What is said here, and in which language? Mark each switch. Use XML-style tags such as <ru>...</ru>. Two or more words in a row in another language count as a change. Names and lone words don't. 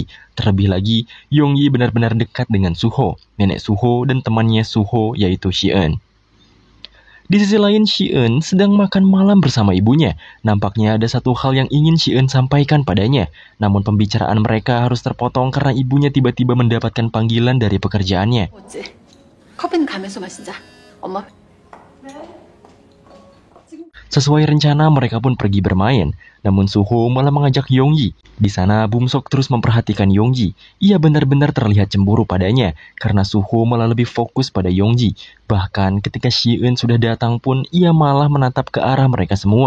<id>Terlebih lagi, Yongyi benar-benar dekat dengan Suho, nenek Suho dan temannya Suho yaitu Shi-eun. Di sisi lain, Shi-eun sedang makan malam bersama ibunya. Nampaknya ada satu hal yang ingin Shi-eun sampaikan padanya. Namun pembicaraan mereka harus terpotong karena ibunya tiba-tiba mendapatkan panggilan dari pekerjaannya.</id> <ko>어째 컵은 가면서 마시자. 엄마.</ko> <id>Sesuai rencana, mereka pun pergi bermain. Namun Suho malah mengajak Yongyi. Di sana, Bumsok terus memperhatikan Yongyi. Ia benar-benar terlihat cemburu padanya, karena Suho malah lebih fokus pada Yongyi. Bahkan ketika Shi-eun sudah datang pun, ia malah menatap ke arah mereka semua.</id>